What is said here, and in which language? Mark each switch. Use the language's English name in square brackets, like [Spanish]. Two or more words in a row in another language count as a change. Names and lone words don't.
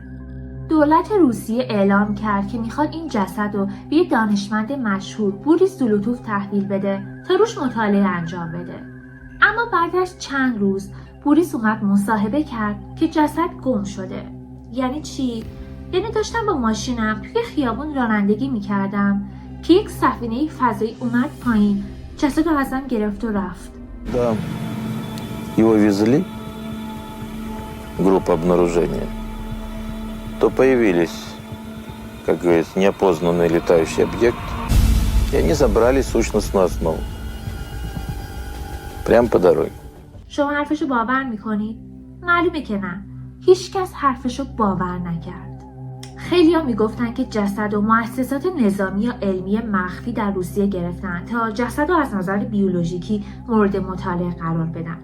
[Persian] دولت روسیه اعلام کرد که میخواد این جسد رو به یه دانشمند مشهور بوریس زولوتوف تحویل بده تا روش مطالعه انجام بده. اما بعد از چند روز بوریس اومد مصاحبه کرد که جسد گم شده. یعنی چی؟ یعنی داشتم با ماشینم توی خیابون رانندگی میکردم که یک سفینه فضایی اومد پایین، جسد رو ازم گرفت و رفت. [Russian] Да, его везли, группа обнаружения, то появились, как говорится, неопознанный летающий объект, и они забрали сущностную основу. Прямо по дороге. [Persian] شما حرفشو باور میکنید؟ معلومه که نه. هیچکس حرفشو باور نکرد. خیلیا میگفتن که جسد و مؤسسات نظامی یا علمی مخفی در روسیه گرفتن تا جسد رو از نظر بیولوژیکی مورد مطالعه قرار بدن.